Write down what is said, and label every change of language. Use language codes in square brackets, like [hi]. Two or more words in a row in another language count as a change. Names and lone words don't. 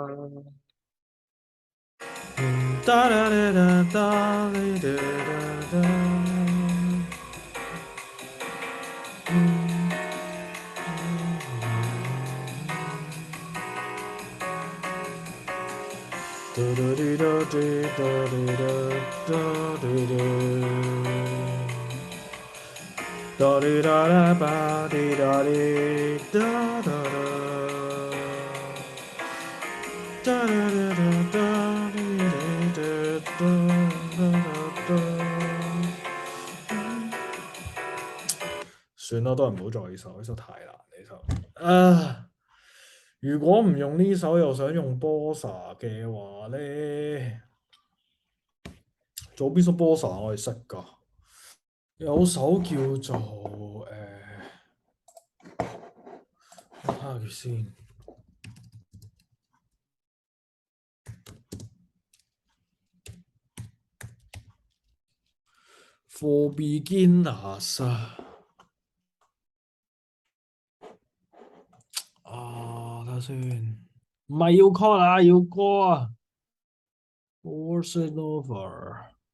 [yue] 哒哒哒哒哒滴哒哒哒，哒哒滴哒滴哒滴哒哒滴哒，哒滴哒哒吧滴哒滴哒哒哒。哒哒哒哒哒哒哒哒。算啦，都係唔好再呢首，呢首太難，呢首。啊，如果唔用呢首，又想用波薩嘅話咧，仲有邊首波薩我哋識㗎？有首叫做我睇下佢先。 [en] For beginners [yue] 啊，睇下先，唔係要 call 啊，要歌啊。Bossa Nova